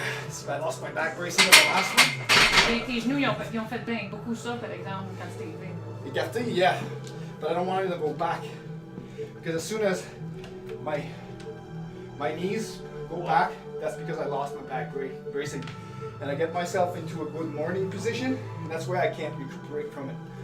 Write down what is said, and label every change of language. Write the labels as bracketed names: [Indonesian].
[English] So I lost my back bracing in the last one. [French] Tes genoux, ils ont fait bien beaucoup ça, par exemple, quand c'était élevé. [English] Écarté, yeah, but I don't want it to go back because as soon as my knees go back, that's because I lost my back bracing, and I get myself into a good morning position, and that's where I can't recuperate from it.